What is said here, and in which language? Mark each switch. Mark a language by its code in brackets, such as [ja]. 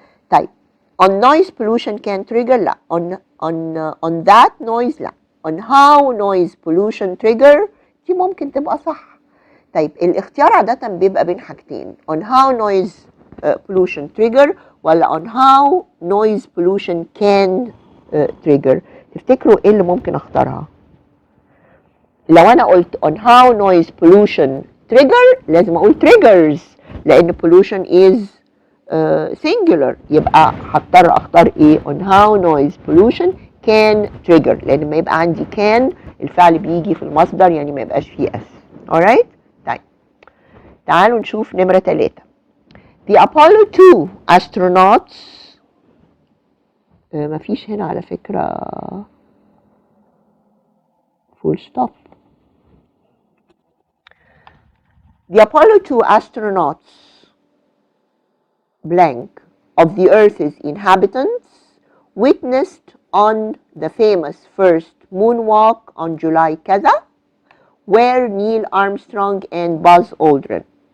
[en] طيب on noise pollution can trigger لا on that noise لا on how noise pollution trigger دي ممكن تبقى صح. [ar] طيب الاختيار عادة بيبقى بين حاجتين [en] on how noise pollution trigger ولا on how noise pollution can trigger. [ar] تفتكروا ايه اللي ممكن اختارها؟ لو انا قلت [en] on how noise pollution trigger [ar] لازم اقول triggers لان pollution is singular يبقى هضطر اختار ايه [en] on how noise pollution can trigger [ar] لان ما يبقى عندي can الفعل بيجي في المصدر يعني ما يبقاش فيه اس. alright طيب تعالوا نشوف نمرة 3. [en] The Apollo 2 astronauts [ar] ما فيش هنا على فكرة [en] full stop. The Apollo 2 astronauts blank of the Earth's inhabitants witnessed on the famous first moonwalk on July كذا where Neil Armstrong and Buzz Aldrin.